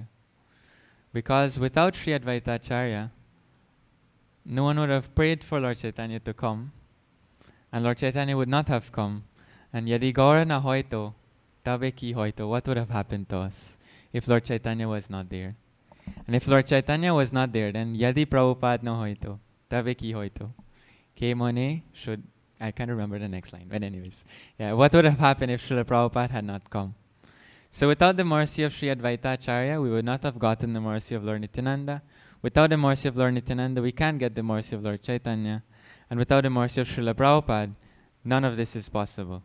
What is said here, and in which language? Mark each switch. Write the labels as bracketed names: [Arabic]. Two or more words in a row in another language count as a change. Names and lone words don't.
[English] Because without Sri Advaita Acharya, no one would have prayed for Lord Chaitanya to come, and Lord Chaitanya would not have come. And [Bangla] যদি গৌর না হইত, তবে কি হইত, [English] what would have happened to us if Lord Chaitanya was not there? And if Lord Chaitanya was not there, then [Bangla] যদি প্রভুপাদ না হইত, তবে কি হইত. [English] Kemone should, I can't remember the next line, but anyways. Yeah, what would have happened if Srila Prabhupada had not come? So without the mercy of Sri Advaita Acharya, we would not have gotten the mercy of Lord Nityananda. Without the mercy of Lord Nityananda, we can't get the mercy of Lord Chaitanya. And without the mercy of Srila Prabhupada, none of this is possible.